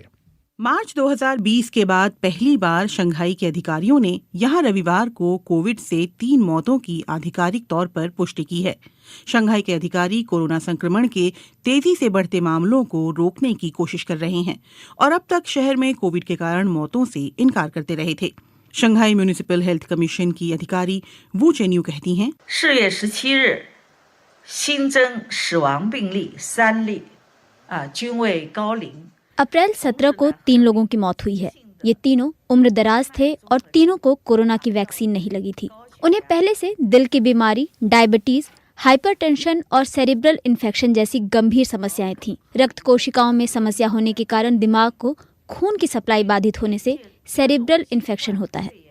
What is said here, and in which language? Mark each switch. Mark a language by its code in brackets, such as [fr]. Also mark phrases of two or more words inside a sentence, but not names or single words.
[hi] मार्च 2020 के बाद पहली बार शंघाई के अधिकारियों ने यहां रविवार को कोविड से 3 मौतों की आधिकारिक तौर पर पुष्टि की है। शंघाई के अधिकारी कोरोना संक्रमण के तेजी से बढ़ते मामलों को रोकने की कोशिश कर रहे हैं और अब तक शहर में कोविड के कारण मौतों से इनकार करते रहे थे। शंघाई म्यूनिसिपल हेल्थ कमीशन की अधिकारी वू चेन्यू कहती हैं, [zh] 4 月17日新增死亡病例3例均为高龄。 [hi] अप्रैल 17 को 3 लोगों की मौत हुई है। ये तीनों उम्र दराज थे और तीनों को कोरोना की वैक्सीन नहीं लगी थी। उन्हें पहले से दिल की बीमारी, डायबिटीज, हाइपरटेंशन और [en] cerebral infection [hi] जैसी गंभीर समस्याएं थीं। रक्त कोशिकाओं में समस्या होने के कारण दिमाग को खून की सप्लाई बाधित होने से [en] cerebral infection [hi] होता है।